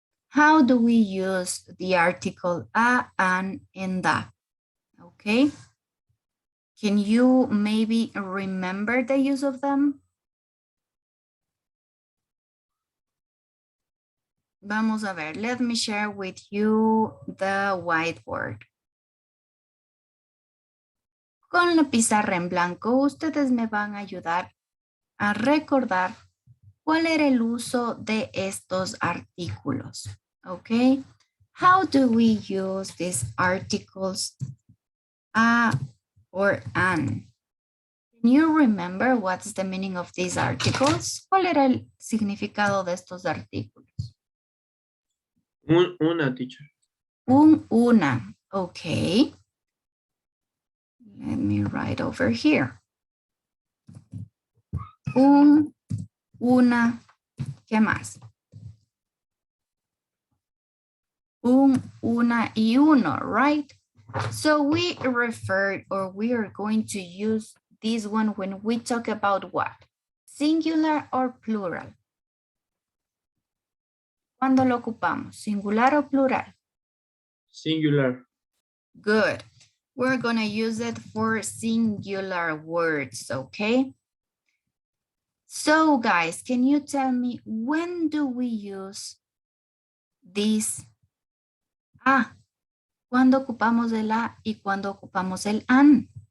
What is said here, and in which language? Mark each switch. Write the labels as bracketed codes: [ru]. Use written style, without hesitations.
[en] How do we use the article a, an, and da? Okay. Can you maybe remember the use of them? [es] Vamos a ver. [en] Let me share with you the whiteboard. [es] Con la pizarra en blanco, ustedes me van a ayudar a recordar cuál era el uso de estos artículos. [en] Okay. How do we use these articles a or an? Can you remember what's the meaning of these articles? [es] ¿Cuál era el significado de estos artículos? Una, teacher. [en] Una. Okay. Let me write over here. [es] Una. ¿Qué más? Una y uno, right? [en] So we referred, or we are going to use this one when we talk about what? Singular or plural? [es] ¿Cuándo lo ocupamos? ¿Singular o plural? Singular. [en] Good. We're going to use it for singular words, okay? So guys, can you tell me when do we use this? [es] ¿Cuándo ocupamos el a y cuándo ocupamos el an?